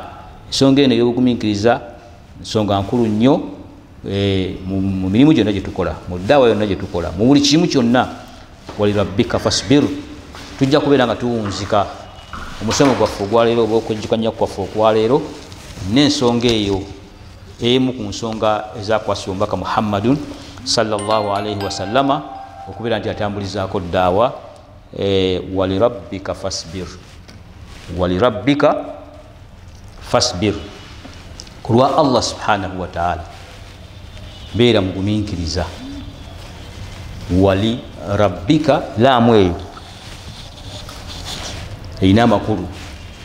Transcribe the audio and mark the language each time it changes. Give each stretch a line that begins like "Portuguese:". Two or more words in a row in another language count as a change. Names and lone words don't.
Ganda: Ensonga eno ey'obugumiikiriza nsonga nkulu nnyo mu mirimu gyonna gye tukola, mu ddaawa yonna gye tukola, mu buli kimu kyonna.
Arabic: ولربك فاصبر,
Ganda: tujja kubeera nga tuwunzika omusomo gwaffe ogwaleero oba okwejjukanya kwaffe okwaleero n'ensonga eyo emu ku nsonga ezakwasibwa omubaka Muhammadun
Arabic: صلى الله عليه وسلم,
Ganda: okubeera nti atambulizaako ddaawa.
Arabic: ولربك فاصبر، ولربك فاصبر,
Ganda: ku lwa Allah
Arabic: سبحانه وتعالى
Ganda: beera mugumiikiriza.
Arabic: ولربك,
Ganda: laamu eyo erina amakulu.